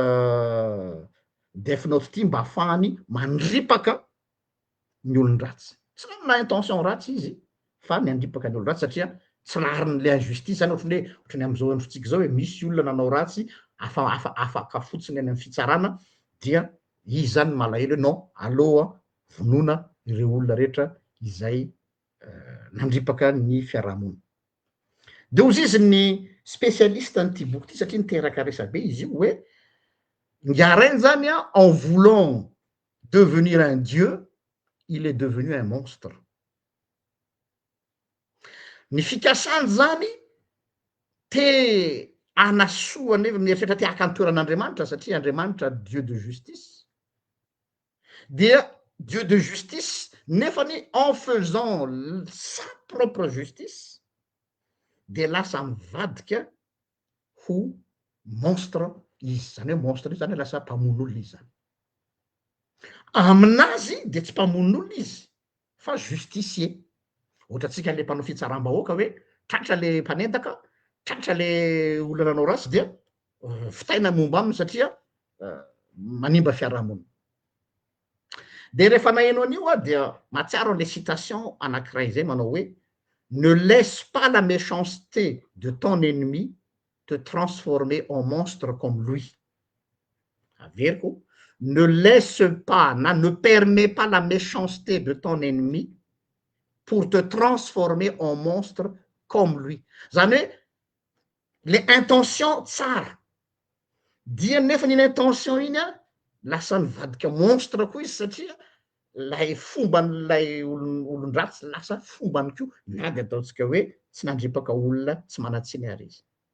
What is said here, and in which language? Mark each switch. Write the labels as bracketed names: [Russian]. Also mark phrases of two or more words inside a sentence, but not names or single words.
[Malagasy] death note ty mba ahafahany mandripaka ny olon-dratsy, tsy manana intention ratsy izy fa ny andripaka ny olo-dratsy satria tsy laharin'le injustice zany ohatrany am'izao androntsika zao hoe misy olona nanao ratsy afaka fotsiny any am'y fitsarana, dia izy zany malahelo hoe non aleoa vonona ireo olona rehetra izay nandripaka ny fiarahamonina. De ozy izy ny spécialiste n'ity boky ty satria niteraka resabe izy io hoe Ngaren zany a [French] en voulant devenir un dieu, il est devenu un monstre. [Malagasy] Ny fikasany zany te anasoa nefa mieritreritra te haka ny toeran'Andriamanitra satria Andriamanitra [French] dieu de justice, [Malagasy] dia [French] dieu de justice [Malagasy] nefany [French] en faisant sa propre justice [Malagasy] de lasa mivadika ho monstre izy, zany hoe monstre izy zany hoe lasa mpamono olona izy zany, aminazy de tsy mpamono olona izy fa justicier, ohatra atsika le mpanao fitsaram-bahoaka hoe tratra le mpanendaka, tratra le olona nanao ratsy dia fitaina momba aminy satria manimba fiarahamonina. De rehefa naheno an'io a dia mahatsiaro an'le citation anankiray zay manao hoe [French] ne laisse pas la méchanceté de ton ennemi te transformer en monstre comme lui. Averiko, ne laisse pas, ne permets pas la méchanceté de ton ennemi pour te transformer en monstre comme lui. [Malagasy] Zany hoe le intention tsara dia nefa iny intention iny a lasa nivadika monstre koa izy satria lay fomban'lay olon-dratsy lasa fombany ko na de ataotsika hoe tsy nandripaka olona tsy manatsiny ary izy.